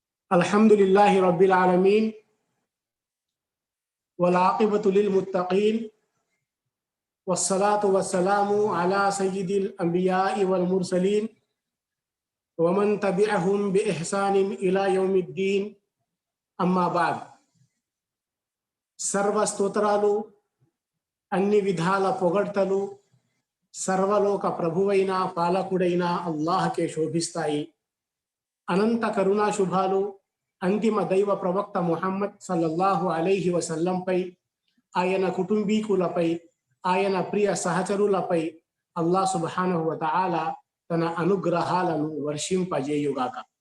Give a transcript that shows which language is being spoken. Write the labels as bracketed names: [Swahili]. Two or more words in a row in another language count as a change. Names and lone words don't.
[Arabic] الحمد لله رب العالمين والعاقبة للمتقين والصلاة والسلام على سيد الأنبياء والمرسلين ومن تبعهم بإحسان إلى يوم الدين أما بعد. [Telugu] सर्व స్తోత్రాలు అన్ని విధాల పొగడ్తలు సర్వలోక ప్రభువైన పాలకుడైన అల్లాహ్కే శోభిస్తాయి। అనంత కరుణా శుభాలు అంతిమ దైవ ప్రవక్త ముహమ్మద్ [Arabic] صلى الله عليه وسلم, [Telugu] ఆయన కుటుంబీకులపై, ఆయన ప్రియ సహచరులపై అల్లాహ్ [Arabic] سبحانه وتعالى [Telugu] తన అనుగ్రహాలను వర్షింపజేయుగాక।